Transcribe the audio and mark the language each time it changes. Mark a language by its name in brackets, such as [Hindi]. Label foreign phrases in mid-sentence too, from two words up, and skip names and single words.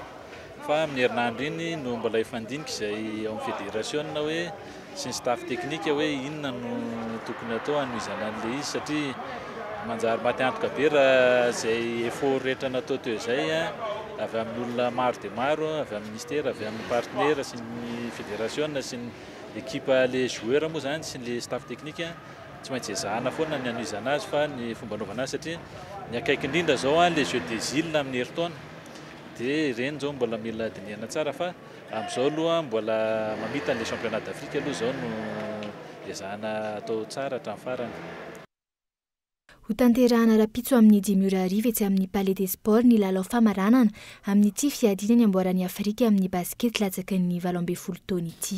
[Malagasy] Fa amin'ny herinandro iny no mbola efandinika izay ao amin'ny fédération hoe sy ny [French] staff technique [Malagasy] hoe inona no tokony atao anohizana an'ilay izy satria manjary maty antoka be raha izay effort rehetra natao teo izay avy amin'olona maro dia maro, avy amin'ny ministère, avy amin'ny partenaire sy ny fédération sy ny [French] équipe les joueurs [Malagasy] moa zany sy ny [French] staff technique [Malagasy] tsy maintsy ezahana foana ny anohizana azy fa ny fomba anaovana azy satria ny akaiky indrindra zao les jeux des îles amin'ny herintaona dia ireny zao mbola mila dinihana tsara fa amin'izao aloha mbola mamita an'ilay [French] championnat d'Afrique [Malagasy] aloha zao no ezahana atao tsara hatramin'ny farany. ho tanterahana rapitso amin'ny 10 tsy amin'ny Palais des Sports ny lalao famaranana amin'ny ity fiadiana ny amboaran'ny Afrika amin'ny basket latsaky ny 12 taona ity.